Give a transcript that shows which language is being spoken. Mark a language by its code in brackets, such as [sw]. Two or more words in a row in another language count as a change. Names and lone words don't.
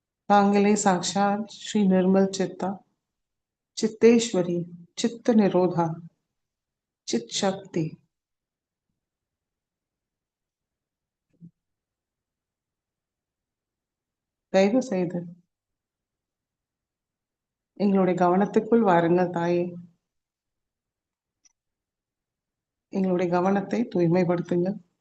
[sa] तांगले साक्षात श्री निर्मल चित्ता चित्तेश्वरी चित्त निरोधा चित शक्ति [ta] தயவு செய்து எங்களுடைய கவனத்துக்குள் வாருங்கள் தாயே. எங்களுடைய கவனத்தை தூய்மைப்படுத்துங்கள்.